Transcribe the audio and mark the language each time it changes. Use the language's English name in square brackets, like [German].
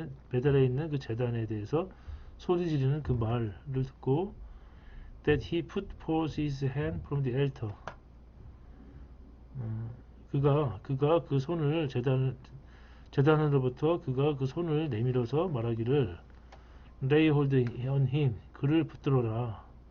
[Korean] 베델에 있는 그 제단에 대해서 소리 지르는 그 말을 듣고 [English] that he put forth his hand from the altar. [Korean] 그가 그 손을 제단으로부터 그가 그 손을 내밀어서 말하기를 [English] lay hold on him [Korean] 그를 붙들어라.